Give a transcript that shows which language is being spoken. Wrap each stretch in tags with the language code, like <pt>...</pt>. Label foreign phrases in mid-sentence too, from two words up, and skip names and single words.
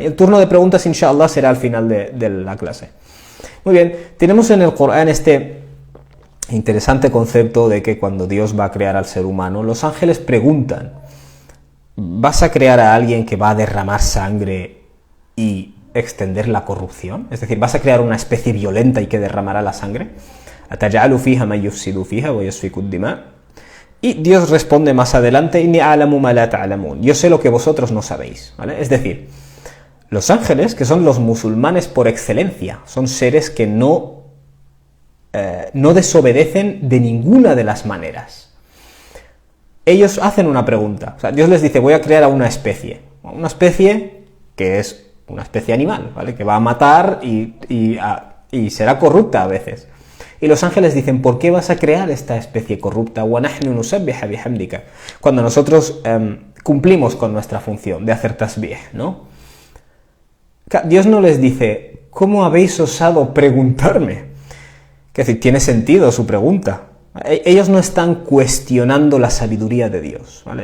<es>El turno de preguntas, inshallah, será al final de la clase. Muy bien, tenemos en el Corán este interesante concepto de que cuando Dios va a crear al ser humano, los ángeles preguntan, ¿vas a crear a alguien que va a derramar sangre y extender la corrupción? Es decir, ¿vas a crear una especie violenta y que derramará la sangre?</es> <ar>أَتَجْعَلُ فِيهَا مَن يُفْسِدُ فِيهَا وَيَسْفِكُ الدِّمَاءَ.</ar> <es>Y Dios responde más adelante,</es> <ar>إِنِّي أَعْلَمُ مَا لَا تَعْلَمُونَ,</ar> <es>yo sé lo que vosotros no sabéis, ¿vale? Es decir, los ángeles, que son los musulmanes por excelencia, son seres que no desobedecen de ninguna de las maneras. Ellos hacen una pregunta, o sea, Dios les dice, voy a crear a una especie que es una especie animal, ¿vale? Que va a matar y será corrupta a veces. Y los ángeles dicen, ¿por qué vas a crear esta especie corrupta?</es> <ar>وَنَحْنُ نُسَبِّحَ بِحَمْدِكَ.</ar> <es>Cuando nosotros cumplimos con nuestra función de hacer tasbih, ¿no? Dios no les dice, ¿cómo habéis osado preguntarme? Es decir, tiene sentido su pregunta. Ellos no están cuestionando la sabiduría de Dios, ¿vale?</es>